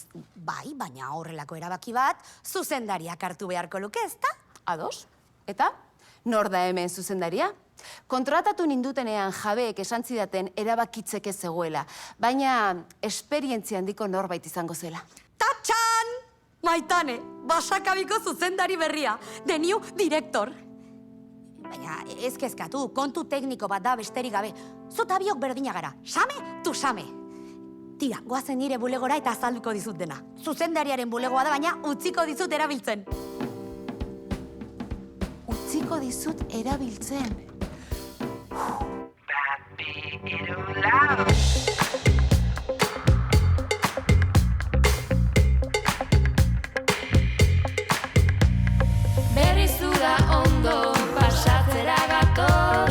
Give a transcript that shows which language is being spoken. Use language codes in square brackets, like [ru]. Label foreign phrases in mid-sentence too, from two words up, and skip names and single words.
[eu] Bai, baina horrelako erabaki bat zuzendariak hartu beharko luke, ezta? Ados? Eta? Nor da hemen zuzendaria? Kontratatu nindutenean jabeek esan zidaten erabakitzeke zegoela, baina esperientzia handiko norbait izango zela. Tatxan! Maitane, Basakabiko zuzendari berria, [en] the new director. [eu] Baina ez kezkatu, kontu tekniko bat da besterik gabe. Zutabiok berdina gara, [en] same tu same. [eu] Tira, goazen nire bulegora eta azalduko dizut dena. Zuzendariaren bulegoa da, baina utziko dizut erabiltzen. Utziko dizut erabiltzen. 1, 2, 3, 4. Berrizu da ondo, pasatzera gatoz,